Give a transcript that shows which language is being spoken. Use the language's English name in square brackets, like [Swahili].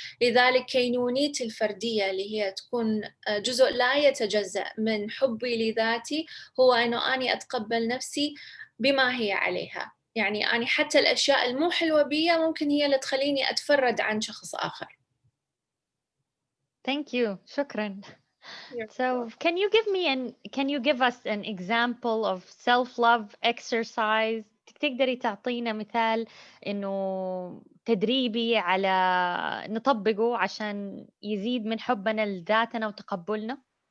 [Arabic] لذلك كينونيتي الفردية اللي هي تكون جزء لا يتجزأ من حبي لذاتي هو أنه أنا أتقبل نفسي بما هي عليها. يعني أنا حتى الأشياء المو حلوة بي ممكن هي اللي تخليني أتفرد عن شخص آخر. [English] Thank you. [Arabic] شكرا. [English] So, can you give us an example of self-love exercise? [Arabic] تقدري تعطينا مثال إنه تدريبي على نطبقه عشان يزيد من حبنا لذاتنا وتقبلنا؟